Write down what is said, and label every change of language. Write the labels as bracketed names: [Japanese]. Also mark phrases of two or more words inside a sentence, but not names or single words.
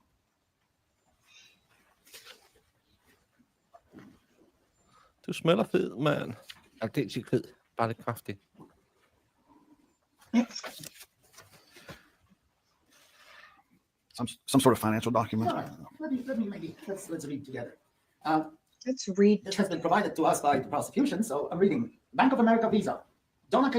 [Danish] Du smelter fed, mand. Det er ikke fed. Bare lidt kraftig. [English] Some sort of financial document. Let me maybe let's read together. Let's read. This has been provided to us by the prosecution, so I'm reading. Bank of America Visa, Donna K.